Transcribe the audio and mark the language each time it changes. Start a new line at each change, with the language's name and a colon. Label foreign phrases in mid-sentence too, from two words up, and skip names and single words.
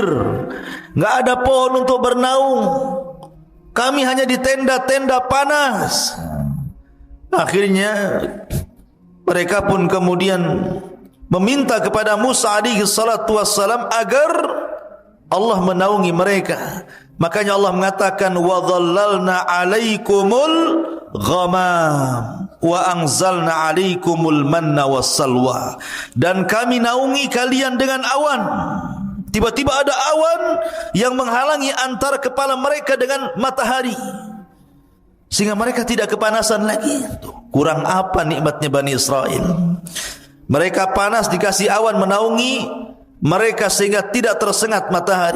Indonesian: Enggak ada pohon untuk bernaung. Kami hanya di tenda-tenda panas." Akhirnya mereka pun kemudian meminta kepada Musa
Arabic: عليه الصلاة والسلام
Indonesian: agar Allah menaungi mereka. Makanya Allah mengatakan,
Arabic: "وظللنا عليكم الغمام وأنزلنا عليكم المن والسلوى."
Indonesian: Dan kami naungi kalian dengan awan. Tiba-tiba ada awan yang menghalangi antara kepala mereka dengan matahari, sehingga mereka tidak kepanasan lagi. Kurang apa nikmatnya Bani Israel? Mereka panas dikasih awan menaungi mereka sehingga tidak tersengat matahari.